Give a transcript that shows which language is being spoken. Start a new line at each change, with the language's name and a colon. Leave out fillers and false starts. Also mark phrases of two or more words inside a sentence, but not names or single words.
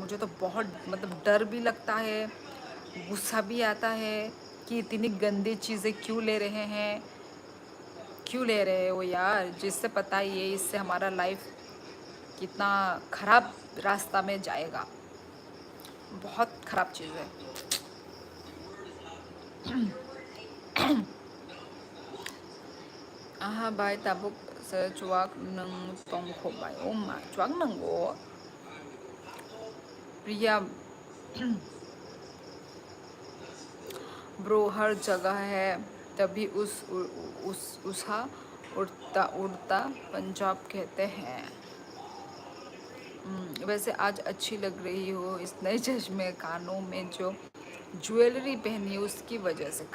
Hindi: मुझे तो बहुत मतलब डर भी लगता है, गुस्सा भी आता है कि इतनी गंदी चीज़ें क्यों ले रहे हैं, क्यों ले रहे हो यार, जिससे पता ही है इससे हमारा लाइफ कितना ख़राब रास्ता में जाएगा। बहुत ख़राब चीज़ है।
Kok Borok: Aha bai tabuk se chuak nang tong kho bai oma chuak nang go
Hindi: प्रिया ब्रो हर जगह है, तभी उसहा उड़ता उड़ता पंजाब कहते हैं। वैसे आज अच्छी लग रही हो इस नए चश्मे, कानों में जो ज्वेलरी पहनी है उसकी वजह से।